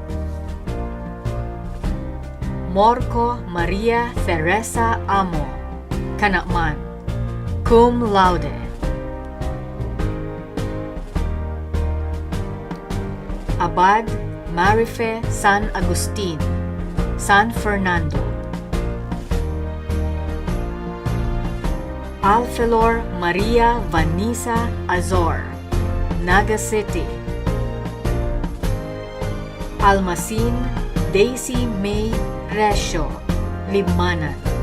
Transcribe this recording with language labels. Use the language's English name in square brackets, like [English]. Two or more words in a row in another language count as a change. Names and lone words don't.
[Bikol] Morco Maria Teresa Amo, Kanakman, [Latin] cum laude. [Bikol] Abad Marife San Agustin, San Fernando. Alfelor Maria Vanessa Azor, Naga City. Almasin Daisy May Resio, Libmanan.